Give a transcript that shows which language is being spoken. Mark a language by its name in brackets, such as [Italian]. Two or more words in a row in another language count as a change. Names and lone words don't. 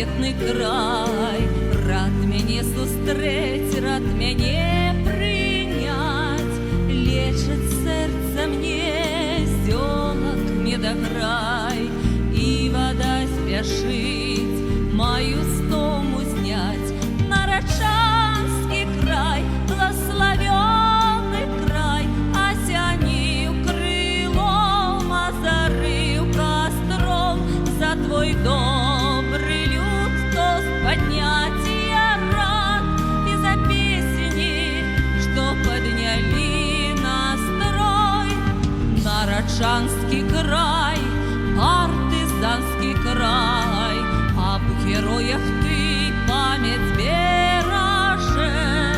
[Belarusian] бедны край, рад мяне сустрэць, рад мяне прыняць, лечыць сэрца мне зёлак медаграй, і вада спяшыць маю стому зняць. Нарачанскі край, [Russian] благословенный край, [Belarusian] осяніў крылом, азарыў кастром, [Russian] за твой добры люд тост поднять я рад, и за песни, что подняли настрой. [Belarusian] Нарачанскі край, [Russian] партизанский край, об героях ты память бережешь.